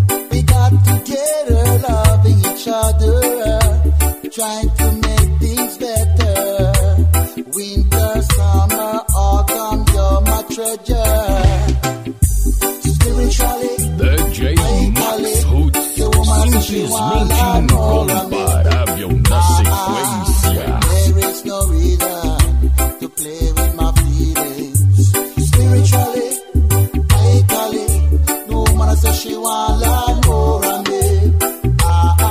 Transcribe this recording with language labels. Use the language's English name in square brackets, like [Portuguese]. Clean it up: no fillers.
[English] We got together, loving each other, trying to make things better. Winter, summer, autumn, you're my treasure. Spiritually, [Portuguese] DJ Max Roots, simplesmente incomparável na sequência. [English] there is no reason to play with my feelings. Spiritually, mentally, no woman says she want lot more of me.